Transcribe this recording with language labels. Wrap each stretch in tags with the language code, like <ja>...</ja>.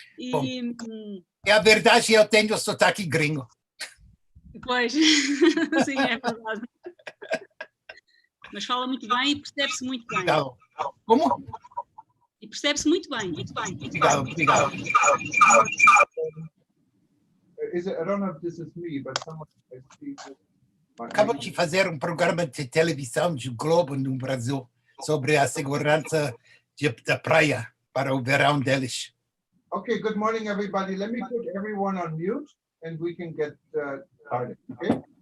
<pt>Bom, E, é a verdade, eu tenho o sotaque gringo. pois, sim, é verdade. Mas fala muito bem e percebe-se muito bem. Obrigado. Como? E percebe-se muito bem, muito bem. Obrigado, obrigado.</pt> <en>I don't know if this is me, but someone I see.</en> <pt>Acabo de fazer programa de televisão de Globo no Brasil sobre a segurança da praia para o verão deles.</pt> <en>Okay, good morning, everybody. Let me put everyone on mute, and we can get started. Okay.</en>